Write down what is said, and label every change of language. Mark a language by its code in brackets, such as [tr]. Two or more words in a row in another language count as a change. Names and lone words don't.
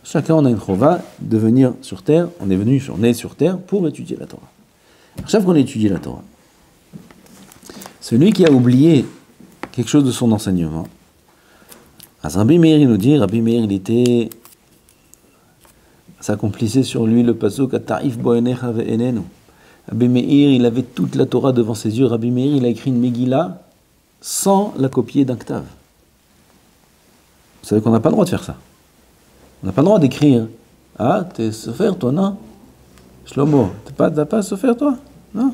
[fr] Chacun, on a une chova de venir sur terre, on est sur terre pour étudier la Torah. Chaque fois qu'on étudie la Torah, celui qui a oublié quelque chose de son enseignement, Rabbi Meir, il nous dit, Rabbi Meir, s'accomplissait sur lui le pasuk [he] Ta'if bo'enecha ve'enenu. [fr] Rabbi Meir, il avait toute la Torah devant ses yeux. Rabbi Meir, il a écrit une Megillah sans la copier d'un ktav. Vous savez qu'on n'a pas le droit de faire ça. On n'a pas le droit d'écrire. Ah, t'es sofer, toi, non? Shlomo, t'as pas sofer, toi? Non?